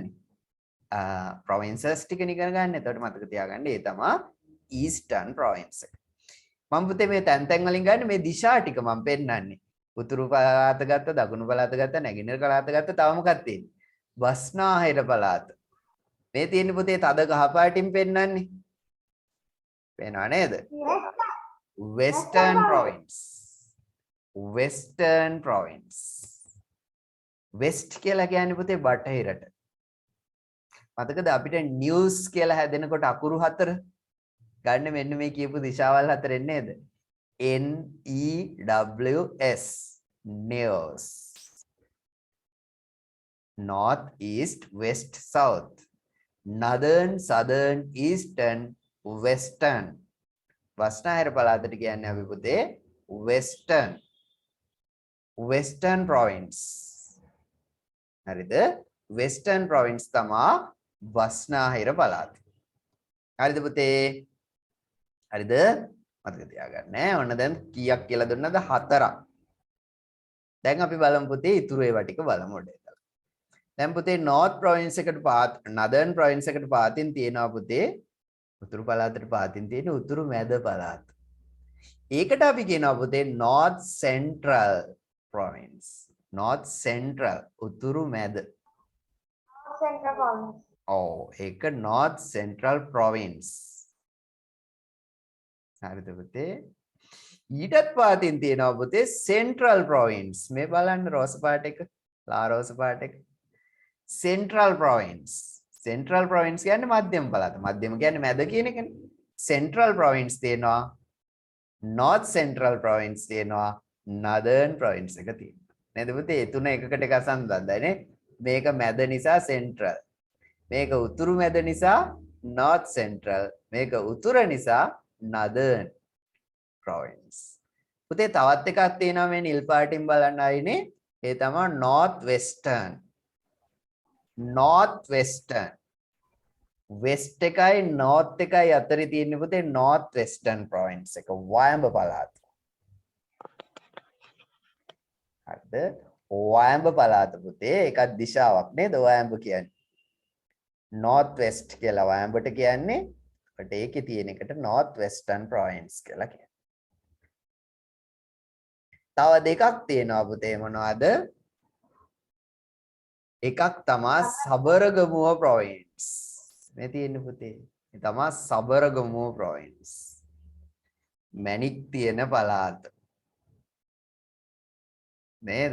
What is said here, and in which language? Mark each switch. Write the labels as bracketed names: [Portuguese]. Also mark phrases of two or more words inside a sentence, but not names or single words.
[Sinhala] provinces ටික ඉගෙන ගන්න. එතකොට මතක තියාගන්න ඒ තමයි [English] Eastern province [Sinhala] එක. මම පුතේ මේ තැන් වලින් ගන්න මේ දිශා ටික මම පෙන්නන්නේ. උතුරු පළාත ගත්ත, දකුණු පළාත ගත්ත, නැගෙනහිර පළාත ගත්ත, තව මොකක්ද තියෙන්නේ? බස්නාහිර පළාත. මේ තියෙන්නේ පුතේ තද කහ පාටින් පෙන්නන්නේ. පේනව නේද? [English] Western province. Western province. [Sinhala] West කියලා කියන්නේ පුතේ බටහිරට. මතකද අපිට news කියලා හැදෙනකොට අකුරු හතර ගන්න මෙන්න මේ කියපු දිශාවල් හතරෙන් නේද? [English] N E W S news. North, east, west, south. Northern, southern, eastern, western. [Sinhala] බස්නාහිර පළාතට කියන්නේ අපි පුතේ western. [English] Western province. [Sinhala] හරිද? [English] Western province [Sinhala] තමයි බස්නාහිර පළාත. හරිද පුතේ? හරිද? මතක තියාගන්න ඈ. ඔන්න දැන් කීයක් කියලා දුන්නද? 4ක්. දැන් අපි බලමු පුතේ ඉතුරු ඒවා ටික බලමු ඔඩේලා. දැන් පුතේ [English] north province [Sinhala] එකට පාත් [English] northern province [Sinhala] එකට පාතින් තියෙනවා පුතේ උතුරු පළාතට පාතින් තියෙන උතුරු මැද පළාත. ඒකට අපි කියනවා පුතේ [English] north central province. north central [Sinhala] උතුරු මැද. [English] Central province. [Sinhala] ඔව් ඒක [English] north central province. [Sinhala] හරිද පුතේ? ඊටත් පාතින් තියෙනවා පුතේ [English] central province. [Sinhala] මේ බලන්න රෝස පාට එක, ලා රෝස පාට එක. [English] central province. central province [Sinhala] කියන්නේ මධ්‍යම පළාත. මධ්‍යම කියන්නේ මැද කියන එකනේ. [English] central province [Sinhala] තියෙනවා [English] north central province [Sinhala] තියෙනවා [English] northern province [Sinhala] එක තියෙනවා නේද පුතේ ඒ තුන එකකට එක සම්බන්ධයි නේ මේක මැද නිසා central මේක උතුරු මැද නිසා [English] north central [Sinhala] මේක උතුර නිසා [English] northern province [Sinhala] පුතේ තවත් එකක් තියෙනවා මේ නිල් පාටින් බලන්න ආයිනේ ඒ තමයි [English] north western [Sinhala] west එකයි north එකයි අතරේ තියෙන පුතේ [English] north western province [Sinhala] එක වයඹ පළාත. හරිද? වයඹ පළාත පුතේ ඒකත් දිශාවක් නේද වයඹ කියන්නේ. [English] north west [Sinhala] කියලා වයඹට කියන්නේ. ඒකට ඒකේ තියෙන එකට [English] north western province [Sinhala] කියලා කියනවා. තව දෙකක් තියෙනවා පුතේ මොනවද? එකක් තමයි සබරගමුව province. මේ තියෙන්නේ පුතේ. මේ තමයි සබරගමුව province. මැණික් තියෙන පළාත. නේද?